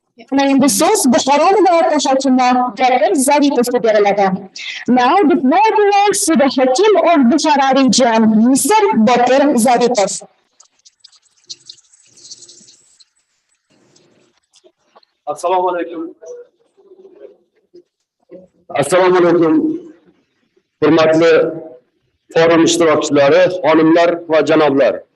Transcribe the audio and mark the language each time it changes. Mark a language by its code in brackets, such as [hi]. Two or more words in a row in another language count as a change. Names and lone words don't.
[uz] Mana endi so'z Buxoro viloyati hokimi Dr. Zaripovga beriladi. [en] Now the floor belongs to the Hakim of Bukhara region, Mr. Dr. Zaripov. [uz] Assalomu alaykum. Assalomu alaykum. Hurmatli forum ishtirokchilari, xonimlar va janoblar.